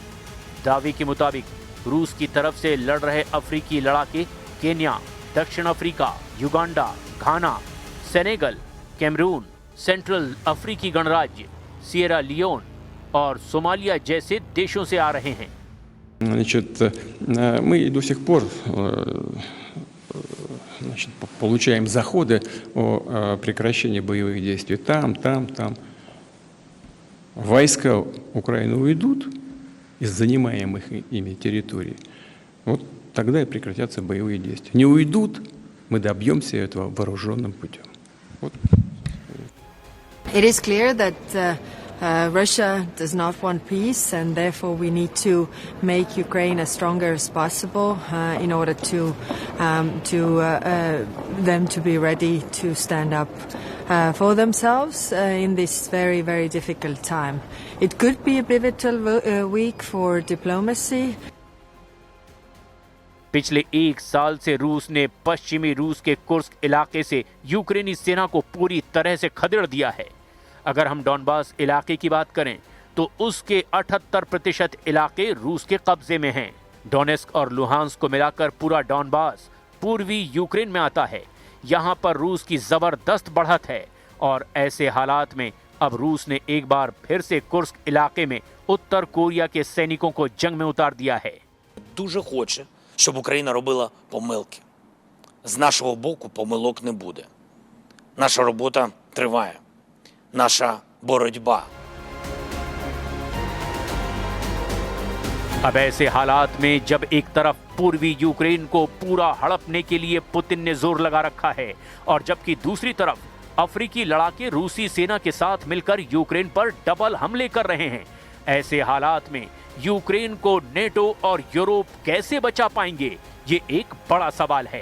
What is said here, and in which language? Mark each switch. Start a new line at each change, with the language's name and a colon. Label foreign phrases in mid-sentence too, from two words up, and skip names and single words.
Hindi: दावे के मुताबिक रूस की तरफ से लड़ रहे अफ्रीकी लड़ाके केन्या, दक्षिण अफ्रीका, युगांडा, घाना, सेनेगल, कैमरून, सेंट्रल अफ्रीकी गणराज्य, सिएरा लियोन और सोमालिया जैसे देशों से आ रहे हैं।
Russian: Значит, мы до сих пор значит, получаем заходы о прекращении боевых действий там. Войска Украины уйдут из занимаемых ими территорий, вот тогда и прекратятся боевые действия. Не уйдут, мы добьемся этого вооруженным путем. Вот.
English: It is clear that Russia does not want peace, and therefore we need to make Ukraine as stronger as possible in order to them to be ready to stand up for themselves in this very, very difficult time. It could be a pivotal week for diplomacy.
Hindi: पिछले 1 साल से रूस ने पश्चिमी रूस के कुर्स्क इलाके से यूक्रेनी सेना को पूरी तरह से खदेड़ दिया है। अगर हम डॉनबास इलाके की बात करें तो उसके 78% इलाके रूस के कब्जे में हैं। डोनेस्क और लुहांस्क को मिलाकर पूरा डॉनबास पूर्वी यूक्रेन में आता है। यहां पर रूस की जबरदस्त बढ़त है और ऐसे हालात में अब रूस ने एक बार फिर से कुर्स्क इलाके में उत्तर कोरिया के सैनिकों को जंग में उतार दिया है।
Ukrainian: Дуже хоче, щоб Україна робила помилки. З нашого боку помилок не буде. Наша робота триває. Наша боротьба.
Hindi: अब ऐसे हालात में जब एक तरफ पूर्वी यूक्रेन को पूरा हड़पने के लिए पुतिन ने जोर लगा रखा है और जबकि दूसरी तरफ अफ्रीकी लड़ाके रूसी सेना के साथ मिलकर यूक्रेन पर डबल हमले कर रहे हैं, ऐसे हालात में यूक्रेन को नेटो और यूरोप कैसे बचा पाएंगे, ये एक बड़ा सवाल है।